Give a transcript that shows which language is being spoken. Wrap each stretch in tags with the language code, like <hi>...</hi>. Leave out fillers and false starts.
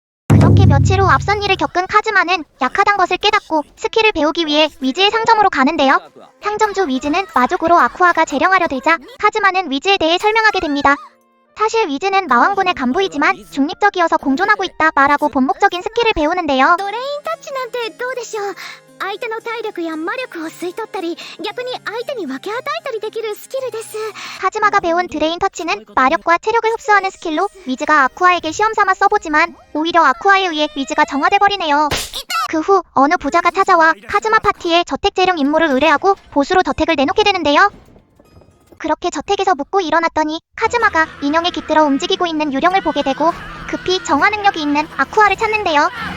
<ko>그렇게 며칠 후 앞선 일을 겪은 카즈마는 약하단 것을 깨닫고 스킬을 배우기 위해 위즈의 상점으로 가는데요. 상점주 위즈는 마족으로 아쿠아가 재령하려 들자 카즈마는 위즈에 대해 설명하게 됩니다. 사실 위즈는 마왕군의 간부이지만 중립적이어서 공존하고 있다 말하고 본목적인 스킬을 배우는데요.</ko> <ja>ドレインタッチなんてどうでしょう。相手の体力や魔力を吸い取ったり逆に相手に分け与えたりできるスキルです。</ja> <ko>카즈마가 배운 드레인 터치는 마력과 체력을 흡수하는 스킬로 위즈가 아쿠아에게 시험삼아 써보지만 오히려 아쿠아에 의해 위즈가 정화돼버리네요. 그 후 어느 부자가 찾아와 카즈마 파티에 저택 재령 임무를 의뢰하고 보수로 저택을 내놓게 되는데요. 그렇게 저택에서 묵고 일어났더니 카즈마가 인형에 깃들어 움직이고 있는 유령을 보게 되고 급히 정화 능력이 있는 아쿠아를 찾는데요.</ko>